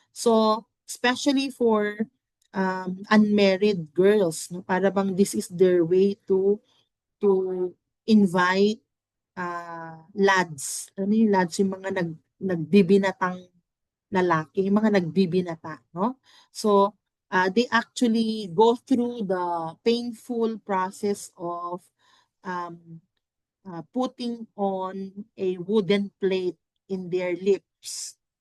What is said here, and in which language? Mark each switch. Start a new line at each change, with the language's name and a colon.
English: So, especially for unmarried girls, no?
Filipino: Para bang
English: this is their way to invite lads.
Filipino: Ano yung lads? Yung mga nagbibinatang lalaki, yung mga nagbibinata, no?
English: So, they actually go through the painful process of um, putting on a wooden plate in their lips.